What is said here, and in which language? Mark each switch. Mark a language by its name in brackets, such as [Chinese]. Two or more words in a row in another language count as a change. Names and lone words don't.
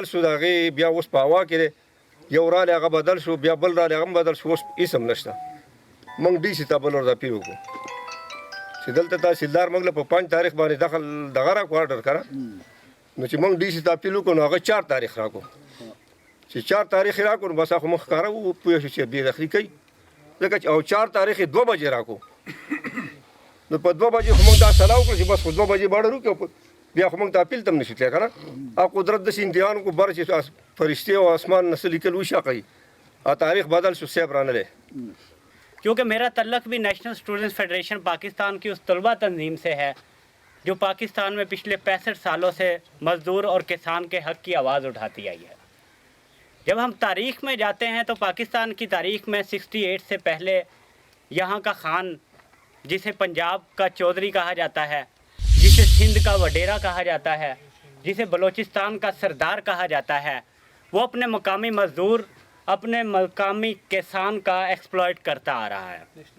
[Pashto] شو د هغې بیا اوس په هوا کې دی یو رالی هغه بدل شو بیا بل رالی هغه هم بدل شو اوس هېڅ هم نشته موږ ډي سي ته بل ورځ اپیل وکړو چې دلته تحصیلدار موږ له په 5 تاریخ باندې دخل دغه راکړو آرډر کړه نو چې موږ ډي سي ته اپیل وکړو نو هغه 4 تاریخ راکړو چې 4 تاریخ یې راکړو نو بس هغه مخ ښکاره وپوه شو چې بېدخلي کوي ځکه چې او 4 تاریخ یې 2 بجې راکړو نو په 2 بجې خو موږ دا سلا وکړو چې بس خو 2 بجې به اډر وکړو بیا خو موږ ته اپیل ته هم نشو تللی که نه او قدرت داسې امتحان وکړو بر چې فرشتې او اسمان نه څه لیکل وشاقوي او تاریخ بدل شو صاحب رانه [Urdu] کیونکہ میرا تعلق بھی نیشنل اسٹوڈنٹس فیڈریشن پاکستان کی اس طلبہ تنظیم سے ہے جو پاکستان میں پچھلے 65 سالوں سے مزدور اور کسان کے حق کی آواز اٹھاتی آئی ہے جب ہم تاریخ میں جاتے ہیں تو پاکستان کی تاریخ میں 68 سے پہلے یہاں کا خان جسے پنجاب کا چودھری کہا جاتا ہے جسے سندھ کا وڈیرا کہا جاتا ہے جسے بلوچستان کا سردار کہا جاتا ہے وہ اپنے مقامی مزدور اپنے مقامی کسان کا ایکسپلائٹ کرتا آ رہا ہے